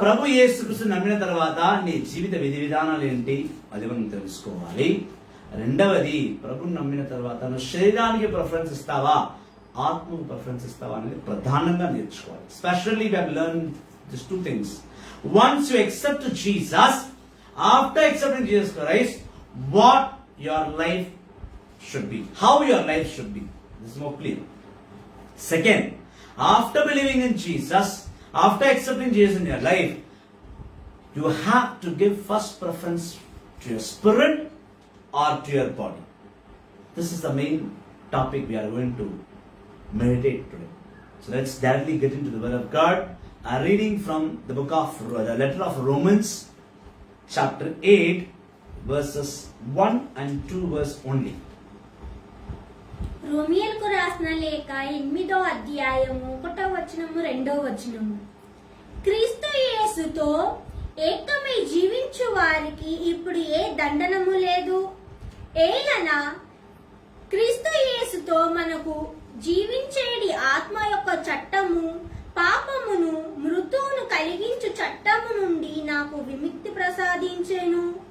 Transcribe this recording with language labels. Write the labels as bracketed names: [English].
[Telugu] ప్రభు యేసుక్రీస్తుని నమ్మిన తర్వాత నీ జీవిత విధి విధానాలు ఏంటి అది మనం తెలుసుకోవాలి. రెండవది, ప్రభుని నమ్మిన తర్వాత నువ్వు శరీరానికి ప్రిఫరెన్స్ ఇస్తావా, ఆత్మకు ప్రిఫరెన్స్ ఇస్తావా అనేది ప్రధానంగా నేర్చుకోవాలి. [English] Specially we have learn this 2 things. Once you accept Jesus, after accepting Jesus Christ, what your life should be, how your life should be, this is more clear. Second, After believing in Jesus, after accepting Jesus in your life, you have to give first preference to your spirit or to your body. This is the main topic we are going to meditate today. So let's directly get into the word of God. I'm reading from the the letter of Romans, chapter 8, verses 1 and 2 verse only. [Telugu] రోమియోలకు రాసిన లేఖ 8వ అధ్యాయము 1వ వచనము 2వ వచనము. క్రీస్తు యేసుతో ఏకమై జీవించు వారికి ఇప్పుడు ఏ దండనము లేదు. ఏలనా క్రీస్తు యేసుతో మనకు జీవించేడి ఆత్మ యొక్క చట్టము పాపమును మృతువును కలిగించు చట్టము నుండి నాకు విముక్తి ప్రసాదించెను.